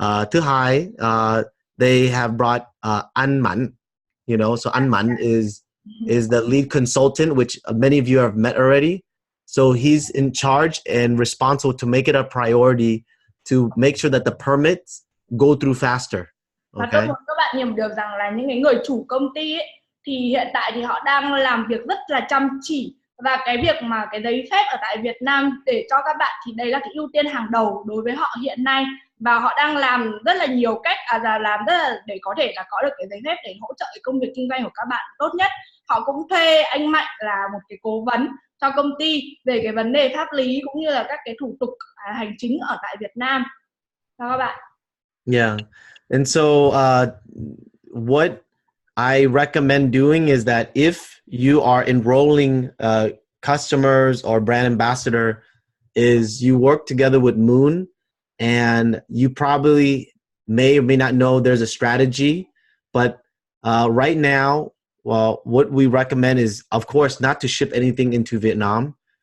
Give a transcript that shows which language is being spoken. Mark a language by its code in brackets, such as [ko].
[vi] Thứ hai, [en] they have brought Anh Mẫn, you know, so Anh Mẫn is the lead consultant, which many of you have met already. So he's in charge and responsible to make it a priority to make sure that the permits go through faster. [vi] Và tôi muốn các bạn hiểu được rằng là những cái người chủ công ty ấy, thì hiện tại thì họ đang làm việc rất là chăm chỉ, và cái việc mà cái giấy phép ở tại Việt Nam để cho các bạn thì đây là cái ưu tiên hàng đầu đối với họ hiện nay, và họ đang làm rất là nhiều cách làm rất là để có thể là có được cái giấy phép để hỗ trợ cái công việc kinh doanh của các bạn tốt nhất. Họ cũng thuê anh Mạnh là một cái cố vấn cho công ty về cái vấn đề pháp lý cũng như là các cái thủ tục hành chính ở tại Việt Nam cho các bạn. [en] Yeah, and so what I recommend doing is that if you are enrolling customers or brand ambassador, is you work together with Moon, and you probably may or may not know there's a strategy, but right now, well, what we recommend is, of course, not to ship anything into Vietnam,